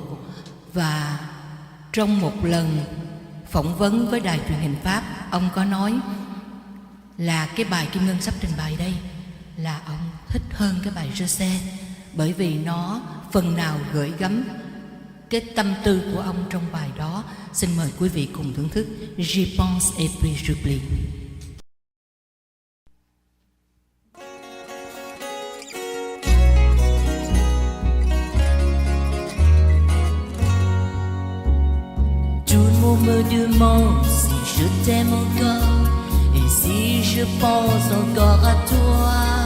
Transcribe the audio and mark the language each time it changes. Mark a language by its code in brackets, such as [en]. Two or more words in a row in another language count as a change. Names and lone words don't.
[vi] Và trong một lần phỏng vấn với đài truyền hình Pháp, ông có nói là cái bài Kim Ngân sắp trình bày đây là ông thích hơn cái bài Je sais, bởi vì nó phần nào gửi gắm cái tâm tư của ông trong bài đó. Xin mời quý vị cùng thưởng thức Je pense et puis j'oublie. [fr] Tout le monde me demande si je t'aime encore et si je pense encore à toi.